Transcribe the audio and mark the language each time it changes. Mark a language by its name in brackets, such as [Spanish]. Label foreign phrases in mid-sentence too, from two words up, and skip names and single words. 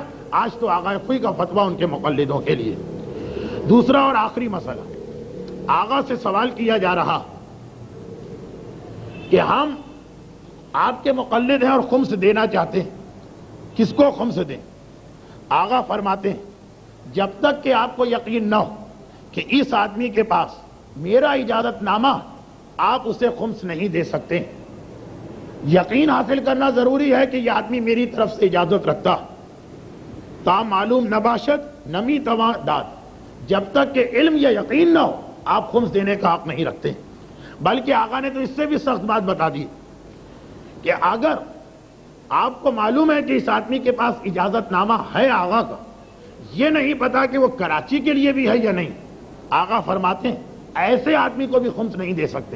[Urdu] آج تو آغا خوئی کا فتویٰ ان کے مقلدوں کے لیے. دوسرا اور آخری مسئلہ، آغا سے سوال کیا جا رہا کہ ہم آپ کے مقلد ہیں اور خمس دینا چاہتے ہیں، کس کو خمس دیں؟ آغا فرماتے ہیں جب تک کہ آپ کو یقین نہ ہو کہ اس آدمی کے پاس میرا اجازت نامہ، آپ اسے خمس نہیں دے سکتے. یقین حاصل کرنا ضروری ہے کہ یہ آدمی میری طرف سے اجازت رکھتا. [Persian] تا معلوم نباشد نمی تواں داد، [Urdu] جب تک کہ علم یا یقین نہ ہو آپ خمس دینے کا حق نہیں رکھتے. بلکہ آقا نے تو اس سے بھی سخت بات بتا دی کہ اگر آپ کو معلوم ہے کہ اس آدمی کے پاس اجازت نامہ ہے آقا کا، یہ نہیں پتا کہ وہ کراچی کے لیے بھی ہے یا نہیں، آقا فرماتے ہیں ایسے آدمی کو بھی خمس نہیں دے سکتے.